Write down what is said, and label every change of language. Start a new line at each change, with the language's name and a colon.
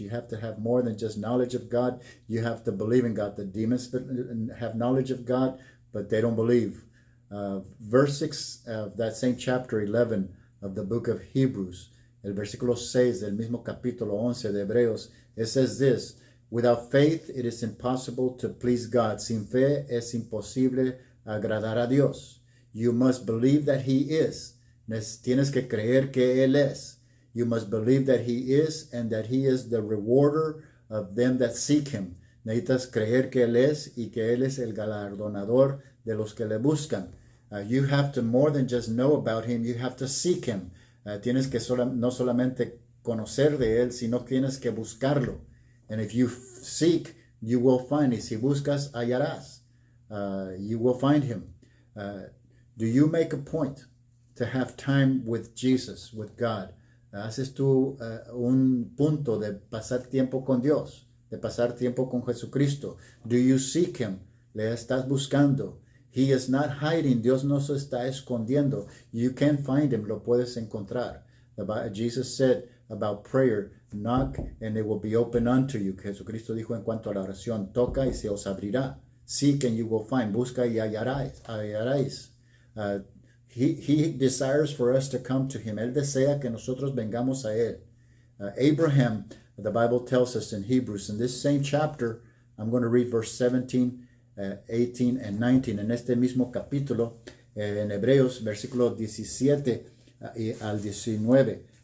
English: You have to have more than just knowledge of God. You have to believe in God. The demons have knowledge of God, but they don't believe. Verse 6 of that same chapter 11 of the book of Hebrews,
Spanish: el versículo 6 del mismo capítulo 11 de Hebreos,
English: it says this, without faith it is impossible to please God.
Spanish: Sin fe es imposible agradar a Dios.
English: You must believe that He is.
Spanish: Tienes que creer que Él es.
English: You must believe that He is and that He is the rewarder of them that seek Him.
Spanish: Necesitas creer que Él es y que Él es el galardonador de los que le buscan.
English: You have to more than just know about Him, you have to seek Him.
Spanish: Tienes que no solamente conocer de Él, sino tienes que buscarlo.
English: And if you seek, you will find.
Spanish: Y si buscas, hallarás.
English: You will find Him. Do you make a point to have time with Jesus, with God?
Spanish: ¿Haces tú un punto de pasar tiempo con Dios, de pasar tiempo con Jesucristo?
English: Do you seek Him?
Spanish: ¿Le estás buscando?
English: He is not hiding.
Spanish: Dios no se está escondiendo.
English: You can find Him.
Spanish: Lo puedes encontrar.
English: Jesus said about prayer, knock and it will be open unto you.
Spanish: Jesucristo dijo en cuanto a la oración, toca y se os abrirá.
English: Seek and you will find.
Spanish: Busca y hallaréis.
English: He desires for us to come to Him.
Spanish: Él desea que nosotros vengamos a Él.
English: Abraham, the Bible tells us in Hebrews, in this same chapter, I'm going to read verse 17, 18, and 19.
Spanish: En este mismo capítulo, en Hebreos, versículo 17 al 19.